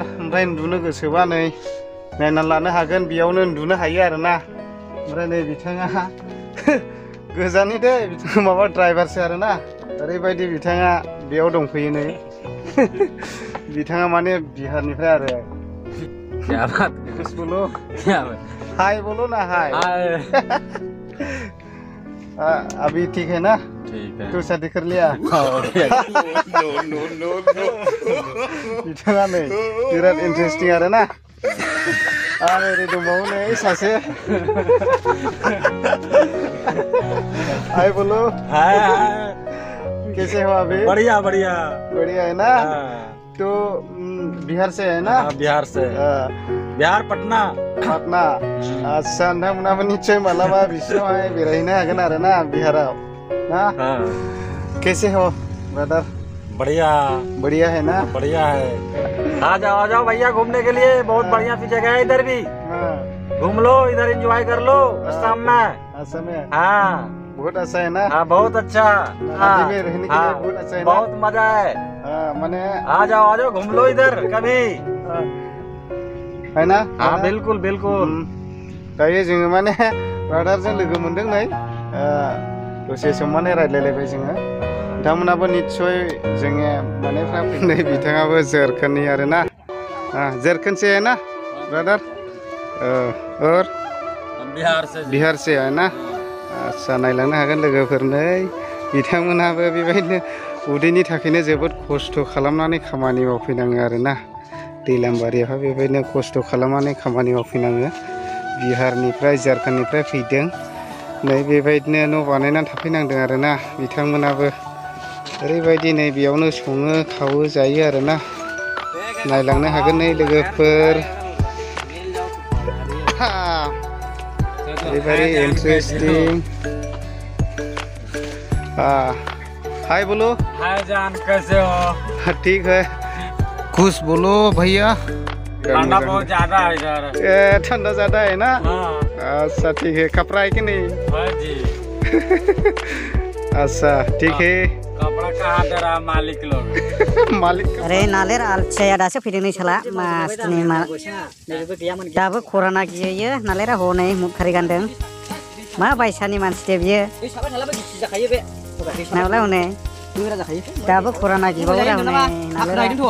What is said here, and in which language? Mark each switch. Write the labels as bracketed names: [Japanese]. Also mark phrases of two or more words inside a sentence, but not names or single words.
[Bodo] ओमफ्राय उन्दुनो गोसोबा नै नायनानै लानो हागोन, बेयावनो उन्दुनो हायो आरोना। ओमफ्राय नै बिथाङा गोजाननि दे बिथाङा माबा ड्राइभारसो आरोना। ओरैबायदि बिथाङा बेयाव दंफैयो नै। बिथाङा माने बिहारनिफ्राय आरो। [Hindi] क्या बात कुछ बोलो, क्या बात हाय बोलो ना हाय। अभी ठीक है ना? ठीक है। तू शादी कर लिया? [Bodo] नो बिथाङा नै बिराद इन्टारेस्टिं आरोना। आरो ओरै दंबावो नै सासे। [Hindi] हाय बोलो। हाय कैसे हो अभी? बढ़िया बढ़िया बढ़िया है ना? तो बिहार से है ना? बिहार से। बिहार पटना। पटना। [Bodo] अच्छा नोंथांमोनाबो निश्चय मालाबा बिसिनावहाय बेरायहैनो हागोन आरोना बिहाराव ना? [Hindi] कैसे हो ब्रदर? बढ़िया बढ़िया है ना? बढ़िया है। आ जाओ भैया घूमने के लिए। बहुत बढ़िया सी जगह है इधर भी। घूम लो, इधर एंजॉय कर लो असम में। असम में? हाँ बहुत अच्छा है ना? हाँ बहुत अच्छा। दिल्ली में रहने के लिए बहुत अच्छा है ना? बहुत मजा है। माने आ जाओ घूम लो इधर कभी। है ना? हाँ बिल्कुल बिल्कुल। [Bodo] दायो जोङो माने ब्रादारजों लोगो मोनदों नै। दसे सम माने रायज्लायलायबाय जोङो। नोंथांमोनाबो निस्सय जोङो माने फैनाय बिथाङाबो झारखंडनि आरोना। [Hindi] झारखंड से है ना ब्रदर? और बिहार से है ना? [Bodo] आच्छा नायलांनो हागोन लोगोफोर नै। बिथांमोनाबो बेबायदिनो उदैनि थाखायनो जोबोद खस्थ' खालामनानै खामानि मावफैनाङो आरोना। दैलाम बारियावहाय बेबायदिनो खस्थ' खालामनानै खामानि मावफैनाङो। बिहारनिफ्राय झारखंडनिफ्राय फैदों नै। बेबायदिनो न' बानायनानै थाफैनांदों आरोना बिथांमोनाबो। ओरैबायदि नै बेयावनो सङो खावो जायो आरोना। नायलांनो हागोन नै लोगोफोर। [English] very interesting. [Hindi] हाय बोलो। हाय जान कैसे हो? ठीक है। खुश बोलो भैया। ठंडा बहुत ज्यादा है इधर। ठंडा ज्यादा है ना? अच्छा ठीक है। कपड़ा है कि नहीं? हाँ जी। अच्छा ठीक है। कपड़ा कहाँ दे रहा मालिक लोग? मालिक [Bodo] अरे नालेर आलसिया दासो फैदों नै साला मासनि मा दाबो खराना गियो नालेरा हनै मुखारि गानदों। मा बायसानि मानसि दे बियो नावलाय हनै दाबो खराना गिबावो दा हनै नालेरा।